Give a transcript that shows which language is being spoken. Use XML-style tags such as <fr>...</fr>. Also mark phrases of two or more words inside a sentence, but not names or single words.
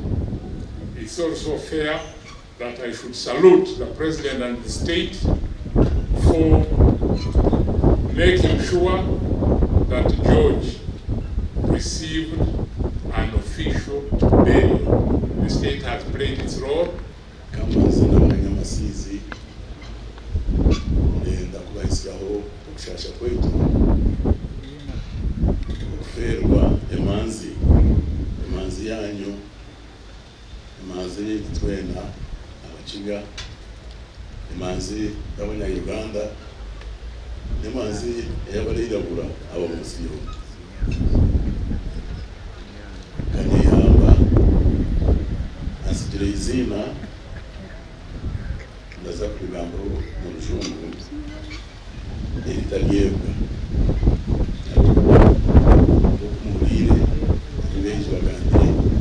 <en>It's also fair that I should salute the President and the state for making sure that George received an official burial. The state has played its role.</en> <cgg>Ndenda kubahisyaho okushasha kwetu okuferwa emanzi yanyu, emanzi y'itwena abakiga, emanzi y'abanyayuganda, n'emanzi y'abarirabura abo munsi yombi. Kanyihamba asigira izina ndaza kubigambo mu rujungu eritaryebwa okumubwire ari benshi bagambire</cgg>